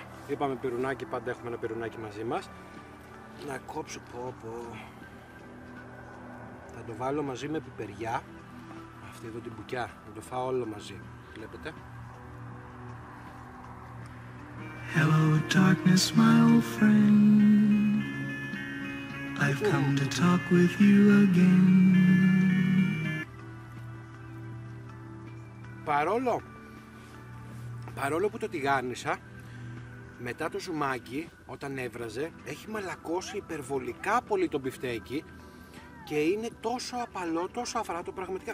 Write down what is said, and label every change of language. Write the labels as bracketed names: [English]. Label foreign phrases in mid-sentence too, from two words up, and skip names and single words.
[Greek] Είπαμε πυρουνάκι, πάντα έχουμε ένα πυρουνάκι μαζί μας. Να κόψω, θα το βάλω μαζί με πιπεριά. Αυτή εδώ την μπουκιά, να το φάω όλο μαζί. Βλέπετε. [English] Hello darkness my old friend, I've come to talk with you again. [Greek] Παρόλο που το τηγάνισα, μετά το ζουμάκι, όταν έβραζε, έχει μαλακώσει υπερβολικά πολύ το μπιφτέκι και είναι τόσο απαλό, τόσο αφράτο πραγματικά.